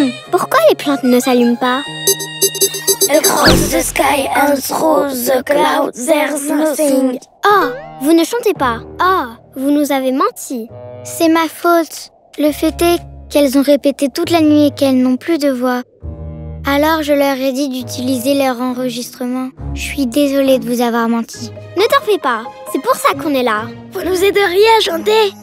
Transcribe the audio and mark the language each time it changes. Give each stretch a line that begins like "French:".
French: Pourquoi les plantes ne s'allument pas?
English: Across the sky and through the clouds, there's nothing.
French: Oh, vous ne chantez pas. Oh, vous nous avez menti. C'est ma faute. Le fait est qu'elles ont répété toute la nuit et qu'elles n'ont plus de voix. Alors je leur ai dit d'utiliser leur enregistrement. Je suis désolée de vous avoir menti. Ne t'en fais pas, c'est pour ça qu'on est là. Vous nous aideriez à chanter?